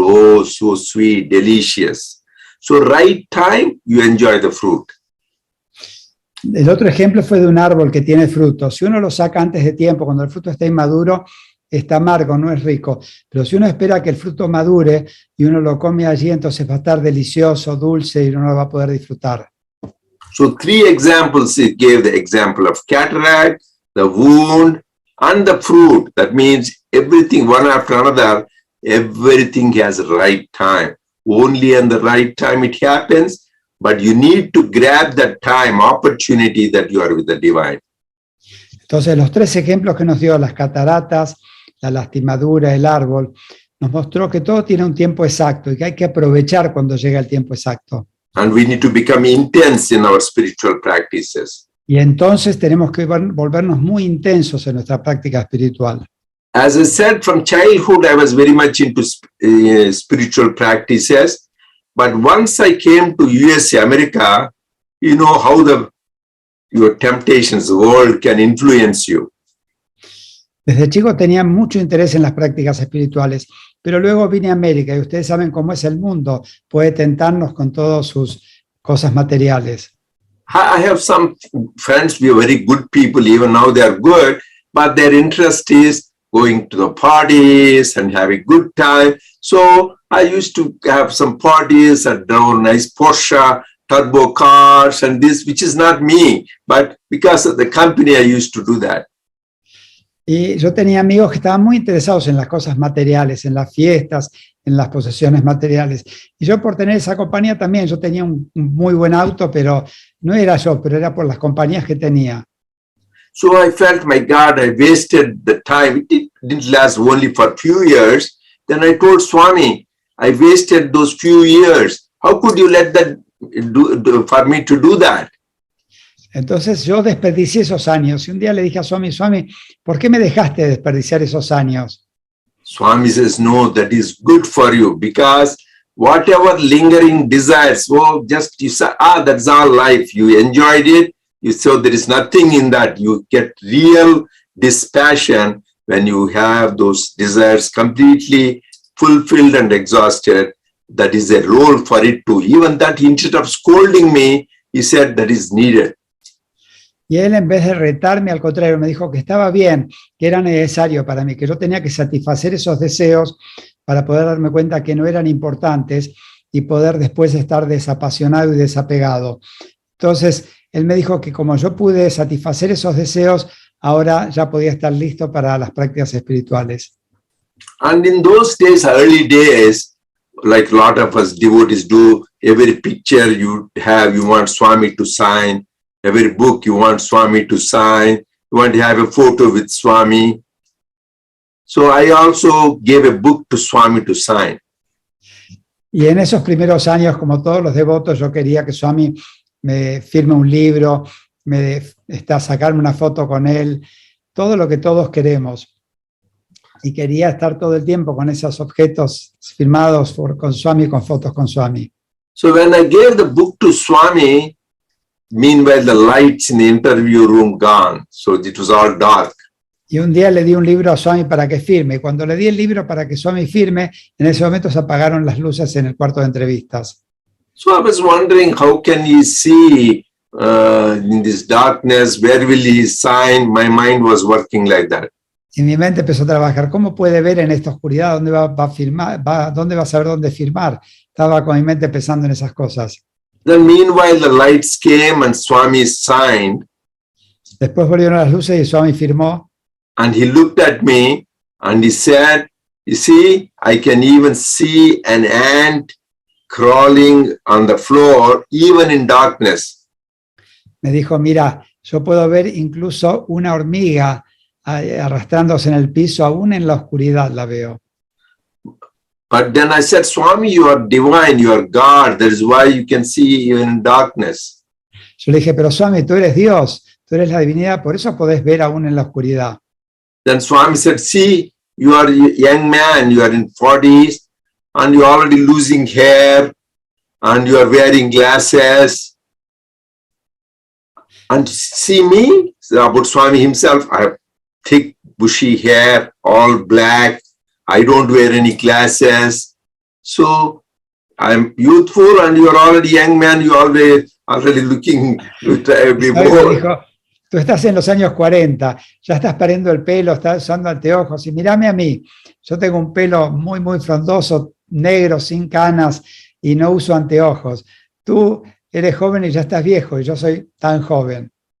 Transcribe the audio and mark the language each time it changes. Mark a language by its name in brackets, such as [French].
[English] Oh, so sweet, delicious. So right time, you enjoy the fruit. [Spanish] El otro ejemplo fue de un árbol que tiene frutos. Si uno lo saca antes de tiempo, cuando el fruto está inmaduro, está amargo, no es rico. Pero si uno espera que el fruto madure y uno lo come allí, entonces va a estar delicioso, dulce y uno lo va a poder disfrutar. [English] So three examples, it gave the example of cataract, the wound, and the fruit. That means everything, one after another, everything has a right time. Only in the right time it happens, but you need to grab that time, opportunity that you are with the divine. [Spanish] Entonces, los tres ejemplos que nos dio, las cataratas, la lastimadura, el árbol, nos mostró que todo tiene un tiempo exacto y que hay que aprovechar cuando llega el tiempo exacto. [English] And we need to become intense in our spiritual practices. [Spanish] Y entonces tenemos que volvernos muy intensos en nuestra práctica espiritual. [English] As I said, from childhood, I was very much into spiritual practices. But once I came to USA, America, you know how your temptations, the world can influence you. [Spanish] Desde chico tenía mucho interés en las prácticas espirituales, pero luego vine a América y ustedes saben cómo es el mundo, puede tentarnos con todas sus cosas materiales. [English] I have some friends, we are very good people, even now they are good, but their interest is going to the parties and having good time. So I used to have some parties and drove nice Porsche, turbo cars and this, which is not me, but because of the company I used to do that. [Spanish] Y yo tenía amigos que estaban muy interesados en las cosas materiales, en las fiestas, en las posesiones materiales. Y yo por tener esa compañía también, yo tenía un muy buen auto, pero no era yo, pero era por las compañías que tenía. [English] So I felt, my God, I wasted the time. It didn't last only for a few years. Then I told Swami, I wasted those few years. How could you let that for me to do that? [Spanish] Entonces yo desperdicié esos años y un día le dije a Swami, Swami, ¿por qué me dejaste desperdiciar esos años? [English] Swami says, no, that is good for you because whatever lingering desires, well, just you say, that's our life. You enjoyed it. You saw there is nothing in that. You get real dispassion when you have those desires completely fulfilled and exhausted. That is a role for it too. Even that, instead of scolding me, he said that is needed. [Spanish] Y él, en vez de retarme, al contrario, me dijo que estaba bien, que era necesario para mí, que yo tenía que satisfacer esos deseos para poder darme cuenta que no eran importantes y poder después estar desapasionado y desapegado. Entonces, él me dijo que como yo pude satisfacer esos deseos, ahora ya podía estar listo para las prácticas espirituales. [English] And in those days, early days, like a lot of us devotees do, every picture you have, you want Swami to sign. Every book you want Swami to sign. You want to have a photo with Swami. So I also gave a book to Swami to sign. [Spanish] Y en esos primeros años, como todos los devotos, yo quería que Swami me firme un libro, sacarme una foto con él, todo lo que todos queremos. Y quería estar todo el tiempo con esos objetos firmados con Swami, con fotos con Swami. [English] So when I gave the book to Swami, meanwhile the lights in the interview room gone, so it was all dark. [Spanish] Y un día le di un libro a Swami para que firme. Y cuando le di el libro para que Swami firme, en ese momento se apagaron las luces en el cuarto de entrevistas. [English] So I was wondering, how can he see in this darkness, where will he sign? My mind was working like that. [Spanish] Y mi mente empezó a trabajar. ¿Cómo puede ver en esta oscuridad dónde va a firmar? ¿Dónde va a saber dónde firmar? estaba con mi mente pensando en esas cosas. [English] Then meanwhile the lights came and Swami signed, [Spanish] Después volvieron las luces y Swami firmó. [English] and he looked at me and he said, you see, I can even see an ant crawling on the floor even in darkness. [Spanish] Me dijo, mira, yo puedo ver incluso una hormiga arrastrándose en el piso, aún en la oscuridad la veo. [English] But then I said, Swami, you are divine, you are God. That is why you can see even in darkness. [Spanish] Yo le dije, pero Swami, tú eres Dios, tú eres la divinidad, por eso podés ver aún en la oscuridad. [English] Then Swami said, see, you are a young man, you are in 40s, and you're already losing hair, and you are wearing glasses. And see me, about Swami himself, I have thick, bushy hair, all black. I don't wear any glasses. So I'm youthful, and you're already young man, you're already looking [Spanish] Swami me dijo, tú estás en los años 40, ya estás perdiendo el pelo, estás usando anteojos, y mírame a mí, yo tengo un pelo muy, muy frondoso, negro, sin canas, y no uso anteojos. Tú eres joven y ya estás viejo, y yo soy tan joven.